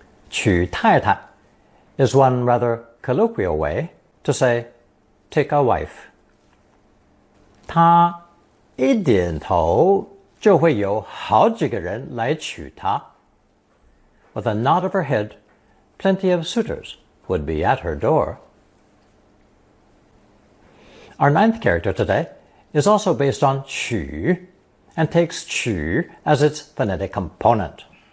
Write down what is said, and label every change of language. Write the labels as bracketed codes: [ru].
[en] 娶太太 is one rather colloquial way to say take a wife. [zh] 她一点头就会有好几个人来娶她。 [en] With a nod of her head, plenty of suitors would be at her door. Our ninth character today is also based on 取 and takes 取 as its phonetic component.